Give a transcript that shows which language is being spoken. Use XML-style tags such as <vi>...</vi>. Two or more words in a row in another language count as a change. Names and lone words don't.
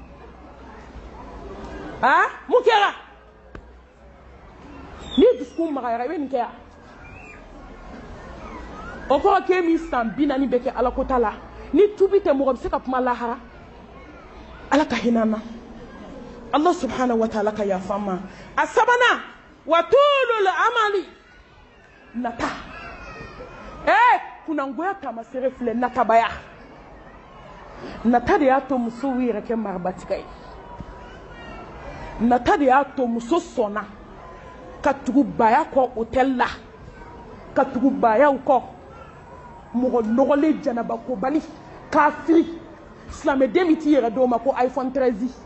<bm>mun kɛra ni dusukun magayara i bɛ nin kɛ yan o kɔrɔ k'e min san 40 bɛ kɛ alakota la ni tubi tɛ mɔgɔ bɛ se ka kuma lahara ala ka hinɛ an na</bm> <ar>الله سبحانه وتعالى</ar> <bm>ka yafa ma a sabanan</bm> <ar>وطول الأمل</ar> <bm>nata kunangoya taamasere filɛ natabaya nata de y'a to musow yɛrɛ kɛ marabatika ye nata de y'a to muso sɔnna ka tugu baya kɔ hôtel la ka tugu bayaw kɔ mɔgɔ nɔgɔlen janabakobali kafiri silamɛden min t'i yɛrɛ dɔw ma ko iPhone 13</bm>